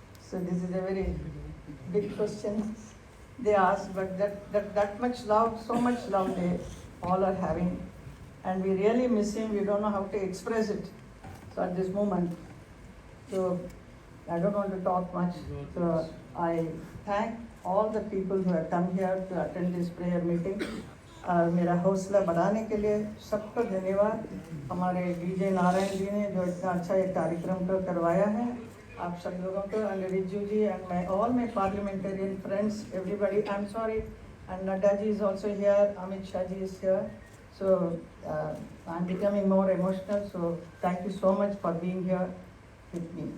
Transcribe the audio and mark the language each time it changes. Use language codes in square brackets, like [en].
[en] So this is a very big question they ask, but that much love, so much love they all are having. And we really miss him, we don't know how to express it. So at this moment, so I don't want to talk much. So I thank all the people who have come here to attend this prayer meeting. [hi] मेरा हौसला बढ़ाने के लिए सबको धन्यवाद। हमारे DJ Narayan ji ने जो इतना अच्छा एक कार्यक्रम को करवाया है, आप सब लोगों को, [en] and Riju ji and all my parliamentarian friends, everybody. I'm sorry, and Nadda ji is also here, Amit Shah ji is here. So I'm becoming more emotional. So thank you so much for being here with me.